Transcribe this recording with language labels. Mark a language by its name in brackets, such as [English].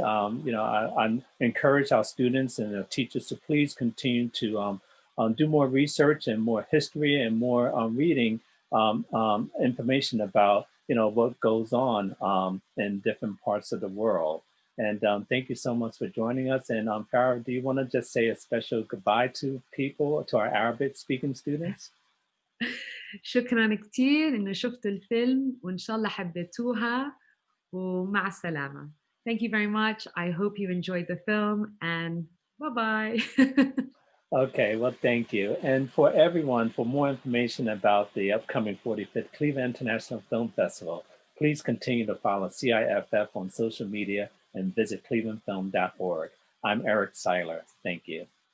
[English] I encourage our students and the teachers to please continue to do more research and more history and more reading information about what goes on in different parts of the world. And thank you so much for joining us. And Farah, do you want to just say a special goodbye to people, to our Arabic speaking students? [Arabic] شكرا كتير إنه شفتوا الفيلم وإن شاء الله حبيتوها ومع السلامة. [English] Thank you very much. I hope you enjoyed the film and bye bye. Okay, well, thank you. And for everyone, for more information about the upcoming 45th Cleveland International Film Festival, please continue to follow CIFF on social media and visit clevelandfilm.org. I'm Eric Siler. Thank you.